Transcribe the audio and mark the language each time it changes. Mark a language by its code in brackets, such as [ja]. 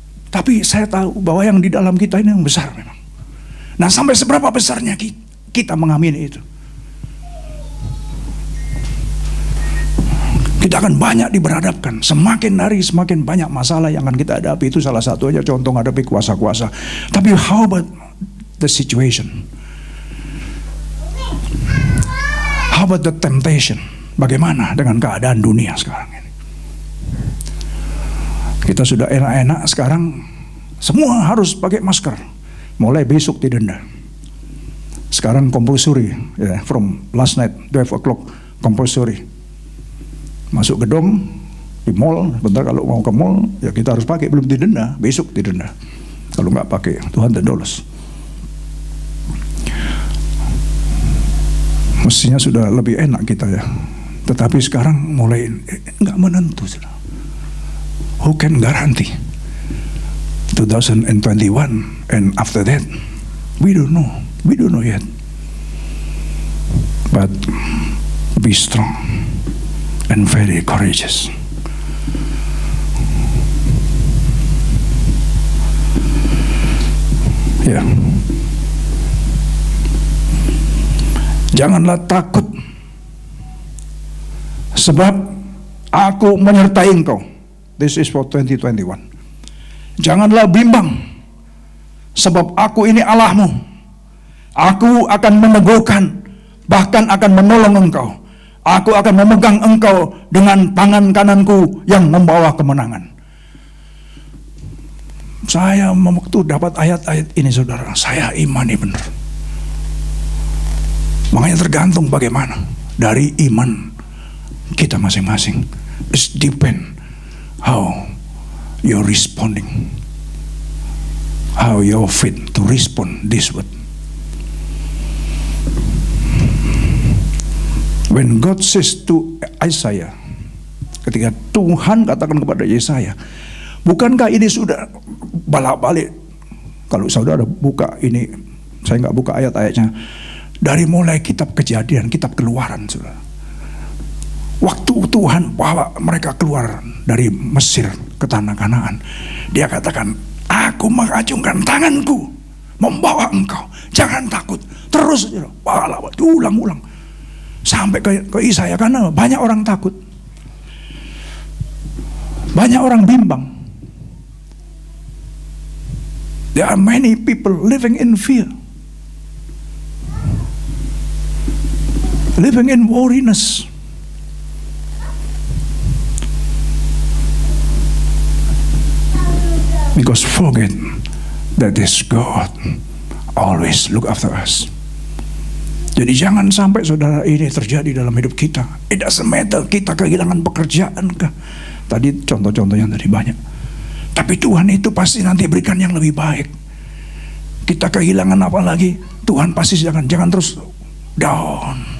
[id] Tapi saya tahu bahwa yang di dalam kita ini yang besar memang. Nah, sampai seberapa besarnya kita mengamini itu? Kita akan banyak diberhadapkan. Semakin hari semakin banyak masalah yang akan kita hadapi. Itu salah satu aja contoh hadapi kuasa-kuasa. Tapi [en] how about the situation? How about the temptation? [id] Bagaimana dengan keadaan dunia sekarang ini? Kita sudah enak-enak sekarang. Semua harus pakai masker. Mulai besok didenda. Sekarang compulsory. [en] From last night 12 o'clock compulsory. [id] Masuk gedung di mall, bentar kalau mau ke mall ya kita harus pakai, belum didenda, besok didenda. Kalau nggak pakai, $200. Mestinya sudah lebih enak kita ya. Tetapi sekarang mulai nggak menentu. [en] Who can guarantee 2021 and after that we don't know yet. But be strong and very courageous. [id] Ya. Janganlah takut, sebab aku menyertai engkau. [en] This is for 2021. [id] Janganlah bimbang, sebab aku ini Allahmu. Aku akan meneguhkan, bahkan akan menolong engkau. Aku akan memegang engkau dengan tangan kananku yang membawa kemenangan. Saya waktu dapat ayat-ayat ini saudara, saya imani benar. Makanya tergantung bagaimana dari iman kita masing-masing. [en] It depend how you're responding, how you're fit to respond this word. When God says to Isaiah, [id] ketika Tuhan katakan kepada Yesaya, bukankah ini sudah balik-balik? Kalau saudara buka ini, saya nggak buka ayat-ayatnya, dari mulai kitab Kejadian, kitab Keluaran, saudara. Waktu Tuhan bawa mereka keluar dari Mesir ke tanah Kanaan, Dia katakan, aku mengacungkan tanganku membawa engkau, jangan takut, terus diulang-ulang. Sampai ke Yesaya, karena banyak orang takut, banyak orang bimbang. [en] There are many people living in fear, living in worriness. Because forget that this God always look after us. [id] Jadi jangan sampai saudara ini terjadi dalam hidup kita. [en] It doesn't matter [id] kita kehilangan pekerjaan kah. Tadi contoh-contohnya tadi banyak. Tapi Tuhan itu pasti nanti berikan yang lebih baik. Kita kehilangan apa lagi, Tuhan pasti jangan terus down.